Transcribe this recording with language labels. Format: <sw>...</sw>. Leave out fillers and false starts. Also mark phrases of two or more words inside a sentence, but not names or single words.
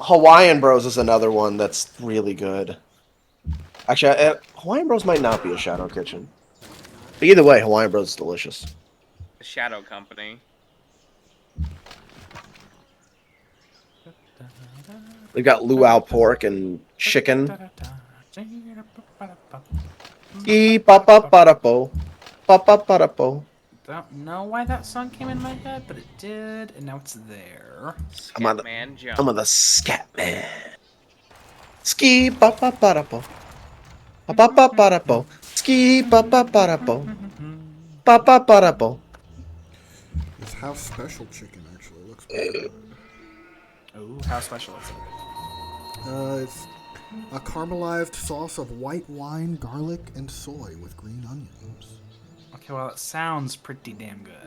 <en>Hawaiian Bros is another one that's really good. Actually, Hawaiian Bros might not be a shadow kitchen. But either way, Hawaiian Bros is delicious. The Shadow Company. They've got luau pork and chicken. Ee-pa-pa-pa-da-po. Pa-pa-pa-da-po. Don't know why that song came in my head, but it did, and now it's there. I'm on the- Scatman Jump. I'm the scat man. Ski pa-pa-pa-da-po. Pa-pa-pa-pa-da-po. Ski pa-pa-pa-da-po. Pa-pa-pa-da-po. This house special chicken actually looks pretty good. Ooh, how special is it? It's a caramelized sauce of white wine, garlic, and soy with green onions. Okay, well, it sounds pretty damn good.</en>